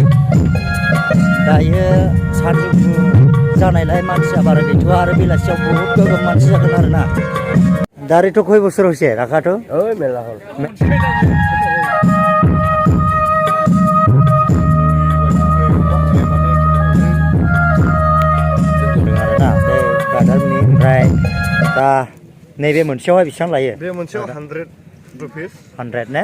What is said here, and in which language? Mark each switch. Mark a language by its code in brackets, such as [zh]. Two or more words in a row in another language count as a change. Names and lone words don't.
[brx] दायो सानजौफु जानायलाय मानसिया बारा गैथ'आ आरो बेलासियाव बहुत गोबां मानसि जागोन आरोना। दारेथ' कय बोसोर हयसे राखाथ' [bn] ওই মেলা হল [brx] आरोना बे ब्रादारनि ओमफ्राय दा नैबे मोनसेयावहाय बेसेबां लायो? बे मोनसेयाव 100 रुपीस 100 ने?